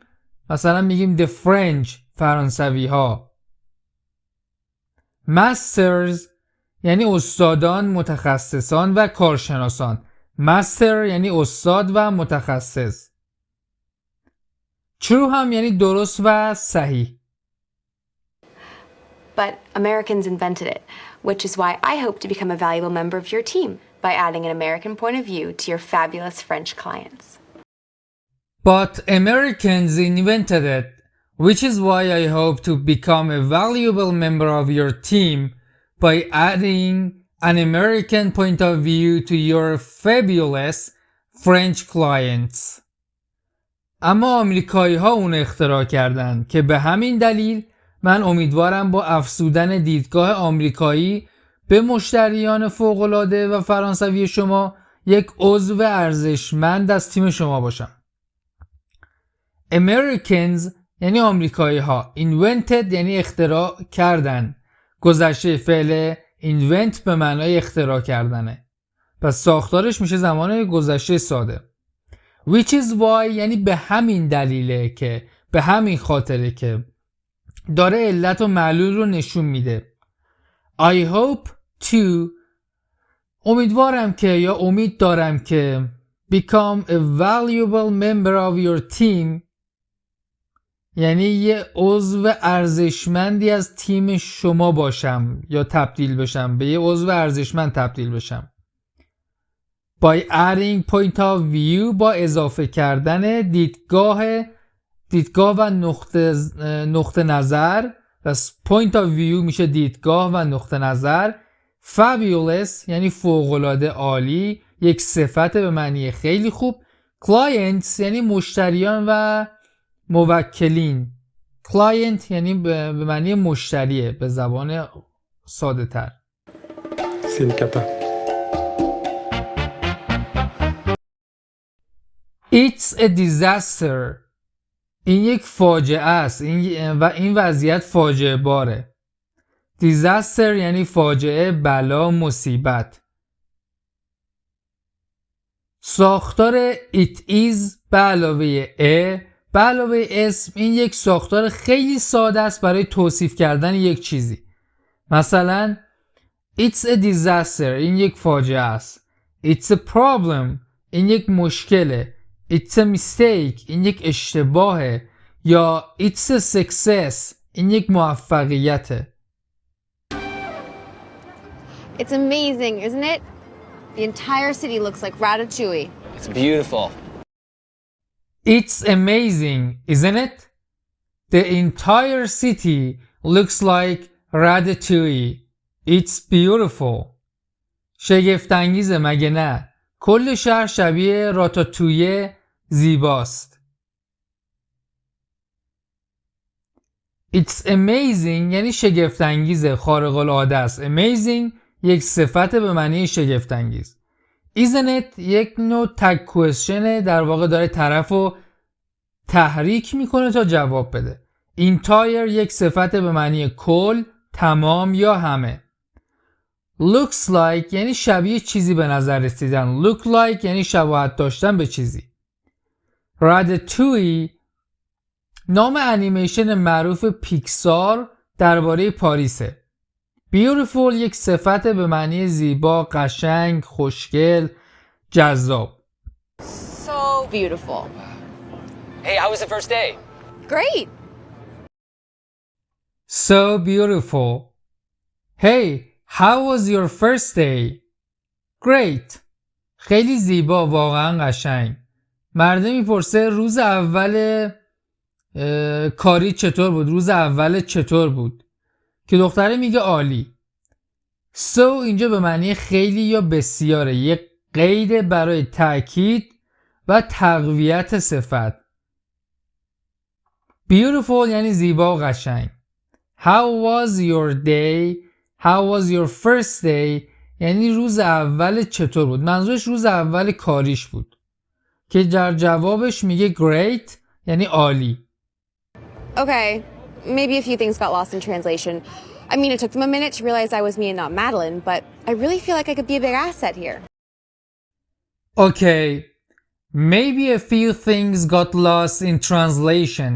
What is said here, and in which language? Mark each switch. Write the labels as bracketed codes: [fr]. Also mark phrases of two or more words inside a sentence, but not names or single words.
[fa] مثلا میگیم [en] the French، [fa] فرانسوی ها. Masters یعنی استادان، متخصصان و کارشناسان. Master یعنی استاد و متخصص. True هم یعنی درست و صحیح. [en] But Americans invented it, which is why I hope to become a valuable member of your team by adding an American point of view to your fabulous French clients. But Americans invented it, which is why I hope to become a valuable member of your team by adding an American point of view to your fabulous French clients. [fa] اما آمریکایی ها اون اختراع کردن که به همین دلیل من امیدوارم با افزودن دیدگاه آمریکایی به مشتریان فوق‌العاده و فرانسوی شما یک عضو ارزشمند از تیم شما باشم. Americans یعنی آمریکایی ها. Invented یعنی اختراع کردن. گذشته فعل invent به معنای اختراع کردنه. پس ساختارش میشه زمان گذشته ساده. [en] Which is why [fa] یعنی به همین دلیله که، به همین خاطره که داره علت و معلول رو نشون میده. [en] I hope to [fa] امیدوارم که یا امید دارم که [en] become a valuable member of your team [fa] یعنی یه عضو ارزشمندی از تیم شما باشم یا تبدیل بشم، به یه عضو ارزشمند تبدیل بشم. [en] By adding point of view [fa] با اضافه کردن دیدگاه و نقطه نظر. پس [en] point of view [fa] میشه دیدگاه و نقطه نظر. Fabulous یعنی فوق‌العاده عالی، یک صفت به معنی خیلی خوب. Clients یعنی مشتریان و موکلین. کلاینت یعنی به معنی مشتریه به زبان ساده تر. [fr] C'est une cata. [en] It's a disaster. [fa] این یک فاجعه است و این وضعیت فاجعه باره. disaster یعنی فاجعه، بلا، مصیبت. ساختار [en] it is [fa] به علاوه a به علاوه اسم این یک ساختار خیلی ساده است برای توصیف کردن یک چیزی. مثلا [en] It's a disaster [fa] این یک فاجعه است. [en] It's a problem [fa] این یک مشکله. [en] It's a mistake [fa] این یک اشتباهه. یا [en] It's a success [fa] این یک موفقیته. [en] It's amazing, isn't it? The entire city looks like Ratatouille. It's beautiful. It's amazing, isn't it? The entire city looks like Ratatouille. It's beautiful. [fa] شگفت‌انگیزه مگه نه؟ کل شهر شبیه راتاتویه زیباست. [en] It's amazing [fa] یعنی شگفت‌انگیزه، خارق العاده است. Amazing یک صفت به معنی شگفت‌انگیز. [en] Isn't it [fa] یک نوع [en] tag question [fa] در واقع داره طرفو تحریک میکنه تا جواب بده. Entire یک صفت به معنی کل، تمام یا همه. [en] Looks like [fa] یعنی شبیه چیزی به نظر رسیدن. [en] Look like [fa] یعنی شباهت داشتن به چیزی. Ratatouille نام انیمیشن معروف پیکسار درباره پاریسه. Beautiful یک صفت به معنی زیبا، قشنگ، خوشگل، جذاب. [en] So beautiful. Hey, how was the first day? Great. So beautiful. Hey, how was your first day? Great. [fa] خیلی زیبا، واقعا قشنگ. مرده میپرسه روز اول کاری چطور بود؟ روز اول چطور بود؟ که دختره میگه عالی. So اینجا به معنی خیلی یا بسیاره، یک قید برای تأکید و تقویت صفت. Beautiful یعنی زیبا و قشنگ. [en] How was your day? How was your first day? [fa] یعنی روز اول چطور بود؟ منظورش روز اول کاریش بود. که در جوابش میگه great یعنی عالی. [en] Okay, maybe a few things got lost in translation. I mean, it took them a minute to realize I was me and not Madeline, but I really feel like I could be a big asset here. Okay, maybe a few things got lost in translation.